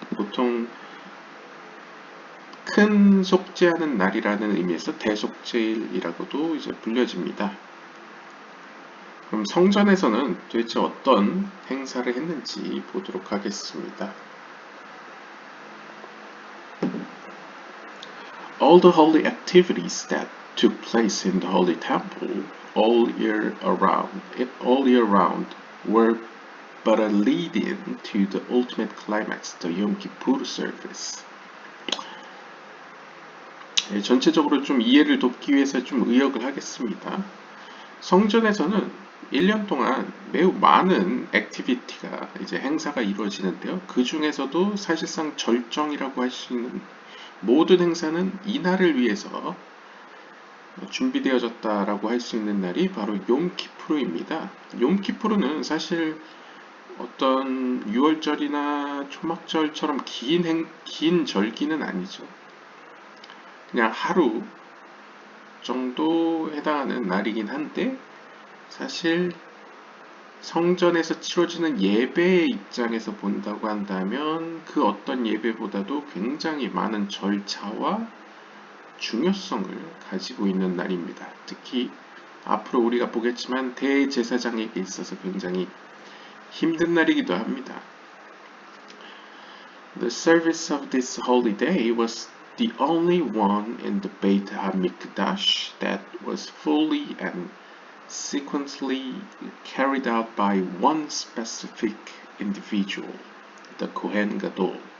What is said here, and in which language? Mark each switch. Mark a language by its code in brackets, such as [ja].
[ko] 보통 큰 속죄하는 날이라는 의미에서 대속죄일이라고도 이제 불려집니다. 그럼 성전에서는 도대체 어떤 행사를 했는지 보도록 하겠습니다. [en] All the holy activities that took place in the holy temple all year round were but a lead-in to the ultimate climax, the Yom Kippur service. [ko] 전체적으로 좀 이해를 돕기 위해서 좀 의역을 하겠습니다. 성전에서는 1년 동안 매우 많은 액티비티가 이제 행사가 이루어지는데요. 그 중에서도 사실상 절정이라고 할 수 있는 모든 행사는 이날을 위해서 준비되어졌다라고 할 수 있는 날이 바로 욤키푸르입니다. 욤키푸르는 사실 어떤 유월절이나 초막절처럼 긴 절기는 아니죠. 그냥 하루 정도 해당하는 날이긴 한데 사실 성전에서 치러지는 예배의 입장에서 본다고 한다면 그 어떤 예배보다도 굉장히 많은 절차와 중요성을 가지고 있는 날입니다. 특히 앞으로 우리가 보겠지만 대제사장에게 있어서 굉장히 힘든 날이기도 합니다. [en] The service of this holy day was the only one in the Beit HaMikdash that was fully and sequentially carried out by one specific individual, the Kohen Gadol.